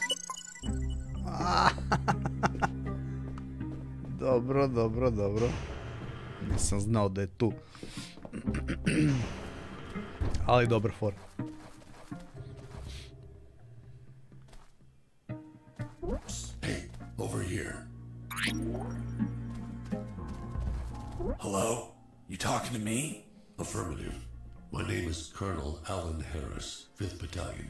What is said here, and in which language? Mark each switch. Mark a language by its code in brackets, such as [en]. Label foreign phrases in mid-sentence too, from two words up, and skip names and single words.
[sr] Dobro, dobro, dobro. Nisam znao da je tu. Ali dobar for. [en] Hey, over here. Hello? You talking to me? Affirmative. My name is Colonel Alan Harris, 5th Battalion.